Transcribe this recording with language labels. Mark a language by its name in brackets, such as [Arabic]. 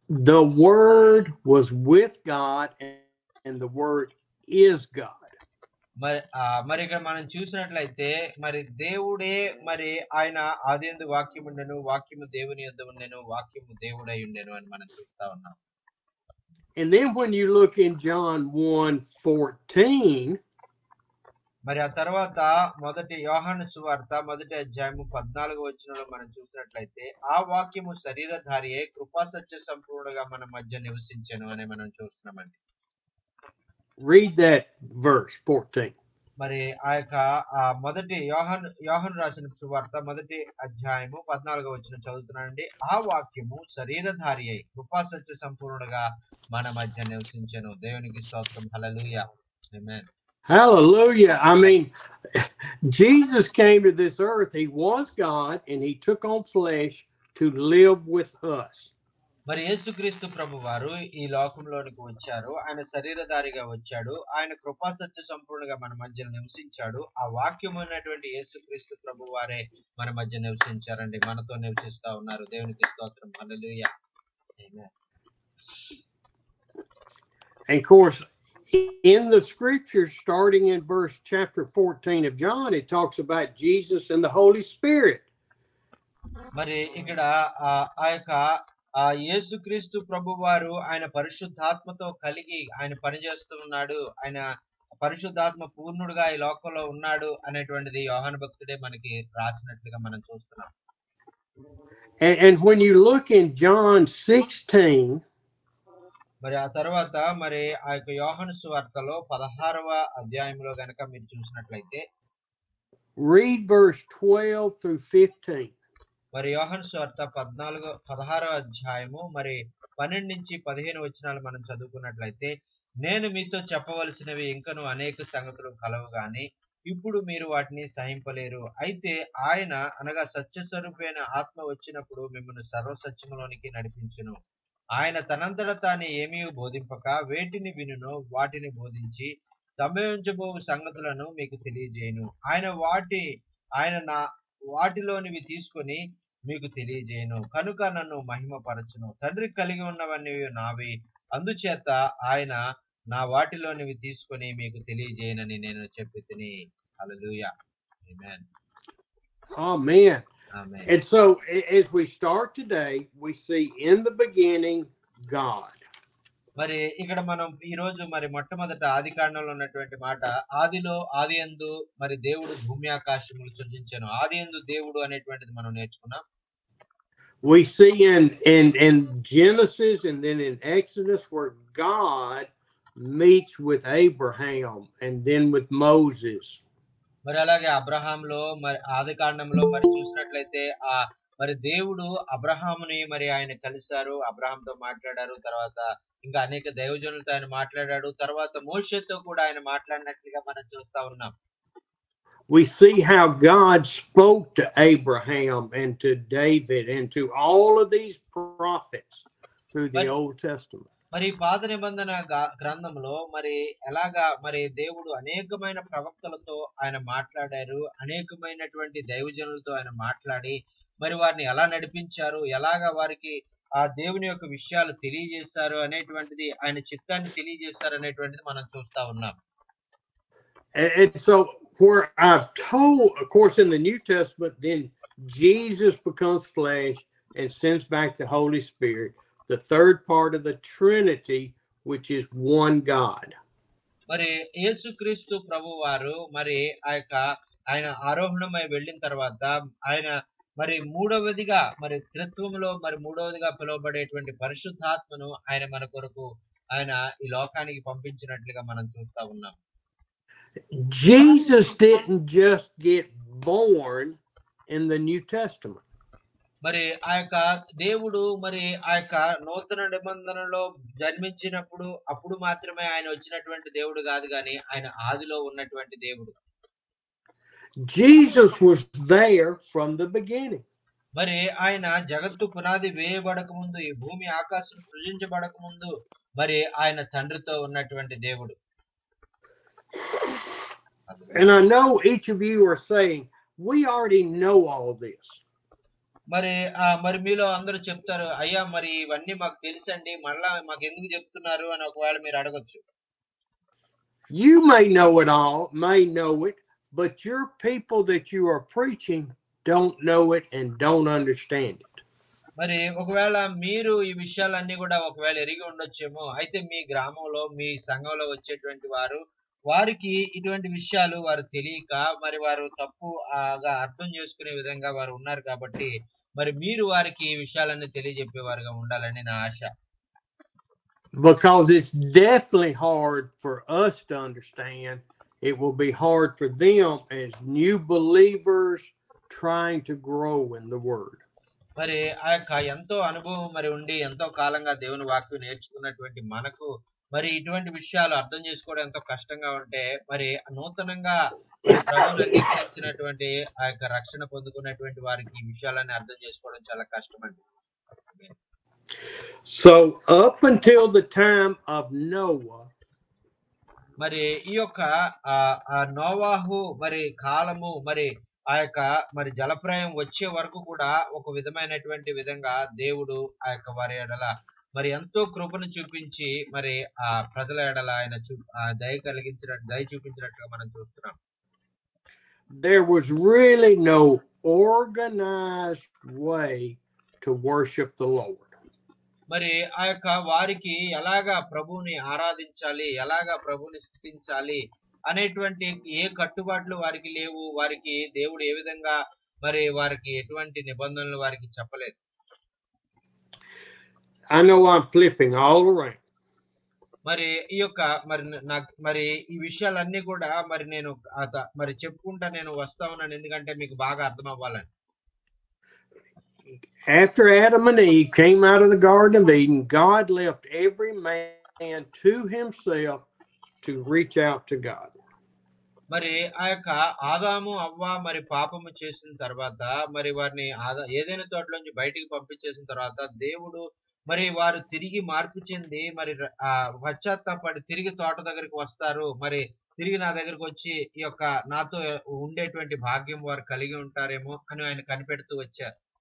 [English] The Word was with God and the Word is God. [Telugu] మరి ఇక్కడ మనం చూసినట్లయితే మరి దేవుడే మరి ఆయన ఆదియందు వాక్యం ఉండెను, వాక్యము దేవుని యొద్ద ఉండెను, వాక్యము దేవుడై ఉండెను అని మనం చూస్తా ఉన్నాం. [English] And then when you look in John 1:14, [Telugu] మరి ఆ తర్వాత మొదటి యోహాను సువార్త మొదటి అధ్యాయము 14వ వచనంలో మనం చూసినట్లయితే ఆ వాక్యము శరీరధారి అయి కృపా సత్య సంపూర్ణంగా మన మధ్య నివసించెను అని మనం చూస్తున్నామండి. [English] Read that verse 14. [Telugu] మరి ఆ యొక్క మొదటి యోహాను రాసిన సువార్త మొదటి అధ్యాయము 14వ వచనం చదువుతున్నానండి. ఆ వాక్యము శరీరధారి అయి కృపా సత్య సంపూర్ణంగా మన మధ్య నివసించెను. దేవునికి స్తోత్రం, హల్లెలూయా. ఆమేన్. [English] Hallelujah. I mean, Jesus came to this earth. He was God and he took on flesh to live with us. [Telugu] మరి యేసుక్రీస్తు ప్రభు వారు ఈ లోకంలోనికి వచ్చారు, ఆయన శరీరధారిగా వచ్చాడు, ఆయన కృపా సత్య సంపూర్ణంగా మన మధ్య నివసించాడు. ఆ వాక్యమైనటువంటి యేసుక్రీస్తు ప్రభు వారే మన మధ్య నివసించారండి, మనతో నివసిస్తా ఉన్నారు. దేవునికి స్తోత్రం, హల్లెలూయా. ఆమేన్. [English] And of course, in the scriptures, starting in chapter 14 of John, it talks about Jesus and the Holy Spirit. [Telugu] మరి ఇక్కడ ఆ యొక్క యేసుక్రీస్తు ప్రభు వారు ఆయన పరిశుద్ధాత్మతో కలిగి ఆయన పనిచేస్తున్నాడు, ఆయన పరిశుద్ధాత్మ పూర్ణుడుగా ఈ లోకంలో ఉన్నాడు అనేటువంటిది యోహాను భక్తుడే మనకి రాసినట్లుగా మనం చూస్తున్నాం. [English] And when you look in John 16, [Telugu] మరి ఆ తర్వాత మరి ఆ యొక్క యోహాను సువార్తలో 16వ అధ్యాయంలో గనక మీరు చూసినట్లయితే [English] read verse 12 through 15. [Telugu] మరి యోహాను సువార్త 16వ అధ్యాయము మరి 12 నుంచి 15 వచనాలు మనం చదువుకున్నట్లయితే, నేను మీతో చెప్పవలసినవి ఇంకను అనేక సంగతులు కలవు గాని ఇప్పుడు మీరు వాటిని సహింపలేరు. అయితే ఆయన అనగా సత్యస్వరూపైన ఆత్మ వచ్చినప్పుడు మిమ్మల్ని సర్వసత్యములోనికి నడిపించును. ఆయన తనంతట తాను ఏమీ బోధింపక వేటిని వినునో వాటిని బోధించి సంభవించబో సంగతులను మీకు తెలియజేయును. ఆయన నా వాటిలోనివి తీసుకొని మీకు తెలియజేయను. కనుక నన్ను మహిమపరచును. తండ్రి కలిగి ఉన్నవన్నీ నావి, అందుచేత ఆయన నా వాటిలోనివి తీసుకొని మీకు తెలియజేయనని నేను చెప్పితిని. హల్లెలూయా. ఆమేన్. [English] Amen. [Telugu] Amen. [English] And so as we start today, we see in the beginning God. [Telugu] మరి ఇక్కడ మనం ఈ రోజు మరి మొట్టమొదట ఆది కాండంలో ఉన్నటువంటి మాట, ఆది యందు మరి దేవుడు భూమి ఆకాశములు సృజించెను. ఆది యందు దేవుడు అనేటువంటిది మనం నేర్చుకున్నాం. [English] We see in Genesis and then in Exodus where God meets with Abraham and then with Moses. [Telugu] మరి అలాగే అబ్రహాంలో మరి ఆది కాండంలో మరి చూసినట్లయితే మరి దేవుడు అబ్రహాముని మరి ఆయన కలిశారు, అబ్రహాంతో మాట్లాడారు. తర్వాత ఇంకా అనేక దైవజనులతో ఆయన మాట్లాడాడు. తర్వాత మోషేతో కూడా ఆయన మాట్లాడినట్లుగా మనం చూస్తా ఉన్నాం. [English] We see how God spoke to Abraham and to David and to all of these prophets through the Old Testament. [Telugu] మరి పాత నిబంధన గ్రంథంలో మరి ఎలాగా మరి దేవుడు అనేకమైన ప్రవక్తలతో ఆయన మాట్లాడారు, అనేకమైనటువంటి దైవజనులతో ఆయన మాట్లాడి మరి వారిని ఎలా నడిపించారు, ఎలాగా వారికి ఆ దేవుని యొక్క విషయాలు తెలియజేశారు అనేటువంటిది, ఆయన చిత్తాన్ని తెలియజేశారు అనేటువంటిది మనం చూస్తా ఉన్నాం. [English] And so where I've told, of course, in the New Testament, then Jesus becomes flesh and sends back the Holy Spirit, the third part of the Trinity, which is one God. [Telugu] మరి యేసుక్రీస్తు ప్రభువారు మరి ఆయన ఆరోహణమై వెళ్ళిన తర్వాత ఆయన మరి మూడవదిగా మరి త్రిత్వములో మరి మూడవదిగా పిలువబడేటువంటి పరిశుద్ధాత్మను ఆయన మన కొరకు ఆయన ఈ లోకానికి పంపించినట్లుగా మనం చూస్తా ఉన్నాం. [English] Jesus didn't just get born in the New Testament. [Telugu] మరి దేవుడు మరి నూతన నిబంధనలో జన్మించినప్పుడు అప్పుడు మాత్రమే ఆయన వచ్చినటువంటి దేవుడు కాదు, కానీ ఆయన ఆదిలో ఉన్నటువంటి దేవుడు. [English] Jesus was there from the beginning. [Telugu] మరి ఆయన జగత్తు పునాది వేయబడక ముందు, ఈ భూమి ఆకాశం సృజించబడక ముందు మరి ఆయన తండ్రితో ఉన్నటువంటి దేవుడు. [English] And I know each of you are saying, we already know all this. [Telugu] మరి మీలో అందరూ చెప్తారు, అయ్యా మరి ఇవన్నీ మాకు తెలుసండి, మళ్ళా మాకు ఎందుకు చెప్తున్నారు అని ఒకవేళ మీరు అడగొచ్చు. [English] You may know it all, may know it, but your people that you are preaching don't know it and don't understand it. [Telugu] మరి ఒకవేళ మీరు ఈ విషయాలన్నీ కూడా ఒకవేళ ఎరిగి ఉండొచ్చేమో, అయితే మీ గ్రామంలో మీ సంఘంలో వచ్చేటువంటి వారికి ఇటువంటి విషయాలు వారు తెలియక మరి వారు తప్పుగా అర్థం చేసుకునే విధంగా వారు ఉన్నారు. కాబట్టి మరి మీరు వారికి ఈ విషయాలన్నీ తెలియజెప్పేవారుగా ఉండాలని నా ఆశ. [English] Because it's definitely hard for us to understand. It will be hard for them as new believers trying to grow in the word. [Telugu] మరి ఎంతో అనుభవం మరి ఉండి ఎంతో కాలంగా దేవుని వాక్యం నేర్చుకున్నటువంటి మనకు మరి ఇటువంటి విషయాలు అర్థం చేసుకోవడం ఎంతో కష్టంగా ఉంటే, మరి నూతనంగా ప్రభువుని అంగీకరించినటువంటి రక్షణ పొందుకున్నటువంటి వారికి ఈ విషయాలన్నీ అర్థం చేసుకోవడం చాలా కష్టం అండి. [English] So up until the time of Noah, [Telugu] మరి ఈ యొక్క నోవాహు మరి కాలము మరి మరి జలప్రయం వచ్చే వరకు కూడా ఒక విధమైనటువంటి విధంగా దేవుడు వారి ఎడల మరి ఎంతో కృపను చూపించి మరి ప్రజల ఎడల ఆయన దయ చూపించినట్టుగా మనం చూస్తున్నాం. [English] There was really no organized way to worship the Lord. [Telugu] మరి వారికి ఎలాగా ప్రభువుని ఆరాధించాలి, ఎలాగా ప్రభువుని స్తుతించాలి అనేటువంటి ఏ కట్టుబాట్లు వారికి లేవు. వారికి దేవుడు ఏ విధంగా మరి వారికి ఎటువంటి నిబంధనలు వారికి చెప్పలేదు. [English] I know I'm flipping all around. [Telugu] మరి ఈ యొక్క మరి నాకు మరి ఈ విషయాలన్నీ కూడా మరి నేను మరి చెప్పుకుంటా నేను వస్తా ఉన్నాను, ఎందుకంటే మీకు బాగా అర్థం అవ్వాలని. [English] After Adam and Eve came out of the Garden of Eden, God left every man to himself to reach out to God. [Telugu] మరి ఆ యొక్క ఆదాము అవ్వ మరి పాపము చేసిన తర్వాత మరి వారిని ఏదైనా తోటలోంచి బయటికి పంపించేసిన తర్వాత దేవుడు మరి వారు తిరిగి మార్పు చెంది మరి పశ్చాత్తాపడి తిరిగి తోట దగ్గరికి వస్తారు, మరి తిరిగి నా దగ్గరికి వచ్చి ఈ యొక్క నాతో ఉండేటువంటి భాగ్యం వారు కలిగి ఉంటారేమో అని ఆయన కనిపెడుతూ వచ్చారు.